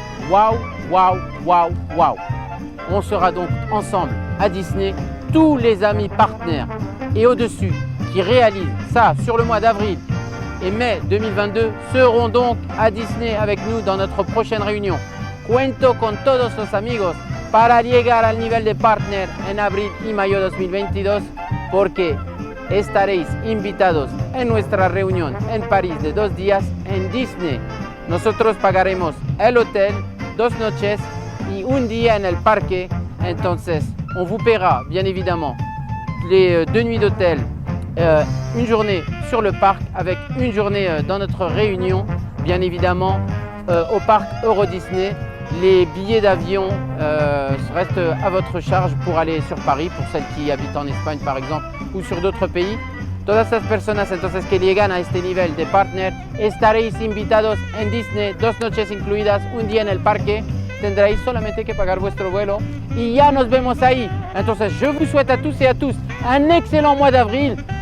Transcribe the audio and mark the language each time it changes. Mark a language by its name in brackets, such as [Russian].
[French] waouh, waouh. On sera donc ensemble à Disney, tous les amis partenaires et au-dessus qui réalisent ça sur le mois d'avril et mai 2022 seront donc à Disney avec nous dans notre prochaine réunion. [Spanish] Cuento con todos los amigos para llegar al nivel de partner en abril y mayo 2022 porque estaréis invitados en nuestra reunión en París de 2 días en Disney. Nosotros pagaremos el hotel, 2 noches y un día en el parque. [French] Entonces, on vous paiera bien évidemment les 2 nuits d'hôtel, une journée sur le parc avec une journée dans notre réunion, bien évidemment au parc Euro Disney. Les billets d'avion restent à votre charge pour aller sur Paris, pour celles qui habitent en Espagne par exemple, ou sur d'autres pays. [Spanish] Todas estas personas entonces que llegan a este nivel de partner, estaréis invitados en Disney, 2 noches incluidas, un día en el parque. Tendréis solamente que pagar vuestro vuelo y ya nos vemos ahí. [French] Entonces, je vous souhaite à tous et à tous un excellent mois d'avril.